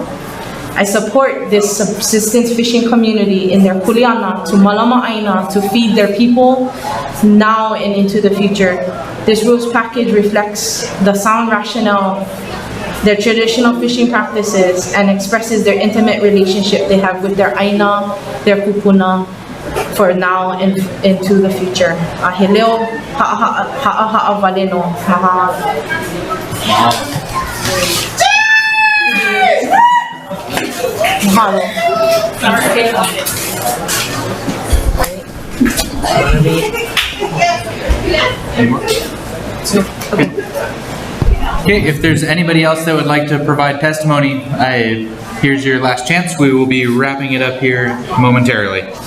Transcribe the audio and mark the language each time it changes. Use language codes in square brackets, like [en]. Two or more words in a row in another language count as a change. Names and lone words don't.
[en] I support this subsistence fishing community in their kuleana to [haw] malama aina [en] to feed their people now and into the future. This rules package reflects the sound rationale, their traditional fishing practices, and expresses their intimate relationship they have with their aina, their kupuna, for now and into the future. Ahileo ha'a valeno maha. Mahalo. Okay, if there's anybody else that would like to provide testimony, here's your last chance. We will be wrapping it up here momentarily.